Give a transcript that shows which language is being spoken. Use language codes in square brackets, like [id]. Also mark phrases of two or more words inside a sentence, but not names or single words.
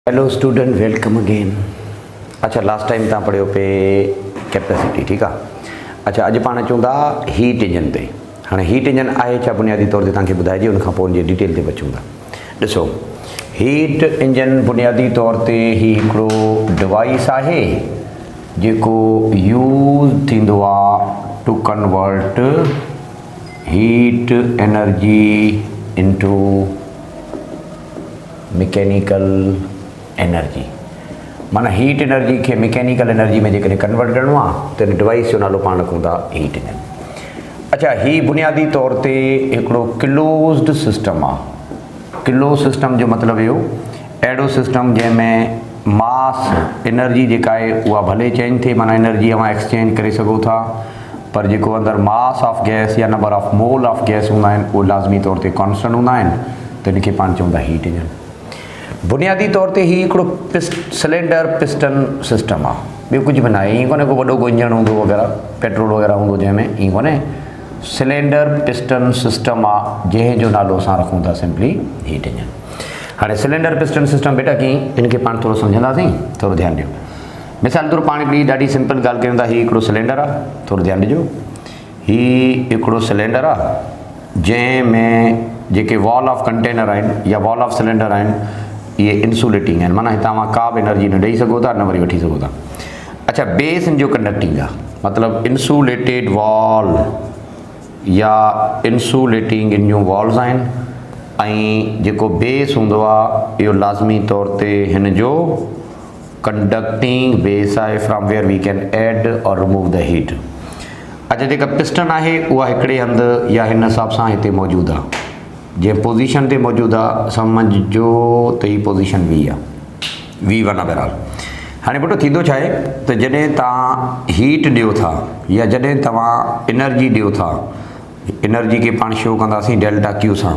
[en] hello student, welcome again. [sd] अच्छा, लास्ट टाइम तव्हां पढ़ियो पे कैपेसिटी, ठीक आहे। अच्छा, अॼु पाण अचूं था [en] heat engine [sd] ते। हाणे [en] heat engine [sd] आहे छा बुनियादी तौर ते तव्हांखे ॿुधाइजे, उनखां पोइ उनजी डिटेल ते अचूं था। ॾिसो, [en] heat engine [sd] बुनियादी तौर ते ही हिकिड़ो डिवाइस आहे जेको यूज़ थींदो आहे [en] to convert heat energy into mechanical energy. [sd] माना [en] heat energy [sd] के [en] mechanical energy [sd] में जेकॾहिं कन्वर्ट करिणो आहे त डिवाइस जो नालो पाण रखूं था [en] heat engine. [sd] अच्छा, ही बुनियादी तौर ते हिकिड़ो [en] closed system [sd] आहे। [en] close system [sd] जो मतिलबु इहो, अहिड़ो सिस्टम जंहिंमें [en] mass energy [sd] जेका आहे उहा भले चेंज थिए, माना एनर्जी अवां एक्सचेंज करे सघो था, पर जेको अंदरि [en] mass of gas [sd] या [en] number of mole of gas [sd] हूंदा आहिनि उहे लाज़मी तौर ते कॉन्स्टेंट हूंदा आहिनि, त इनखे पाण चऊं था [en] heat engine. [sd] बुनियादी तौर ते ही हिकिड़ो [en] cylinder piston system [sd] आहे, ॿियो कुझु बि न आहे। ईअं कोन्हे को वॾो इंजन हूंदो वग़ैरह, पेट्रोल वग़ैरह हूंदो जंहिंमें, ईअं कोन्हे। [en] cylinder piston system [sd] आहे जंहिंजो नालो असां रखूं था [en] simply heat engine. [sd] हाणे [en] cylinder piston system [sd] बेटा कीअं, इनखे पाण थोरो सम्झंदासीं, थोरो ध्यानु ॾियो। मिसाल तौरु पाण हिकिड़ी ॾाढी सिंपल ॻाल्हि कयूं था। हीउ हिकिड़ो सिलेंडर आहे, थोरो ध्यानु ॾिजो। हीउ हिकिड़ो सिलेंडर आहे जंहिंमें जेके [en] wall of container [sd] आहिनि या [en] wall of cylinder [sd] आहिनि इहे इंसुलेटिंग आहिनि, माना हितां मां का बि एनर्जी न ॾेई सघो था, न वरी वठी सघो था। अच्छा, बेस इन जो कंडक्टिंग आहे, मतिलबु [en] insulated wall [sd] या इंसुलेटिंग इन जूं वॉल्स आहिनि। ऐं जेको बेस हूंदो आहे इहो लाज़मी तौर ते हिन जो [en] conducting base [sd] आहे, [en] from where we can add or remove the heat. [sd] अच्छा, जेका पिस्टन आहे उहा हिकिड़े हंधि या हिन हिसाब सां हिते मौजूदु आहे, जंहिं पोज़ीशन ते मौजूदु आहे, सम्झो त ही पोज़ीशन वी आहे, V1 आहे बहरहाल। हाणे बेटो थींदो छा आहे त जॾहिं तव्हां हीट ॾियो था या जॾहिं तव्हां एनर्जी ॾियो था, एनर्जी खे पाण शो कंदासीं [en] delta Q [sd] सां।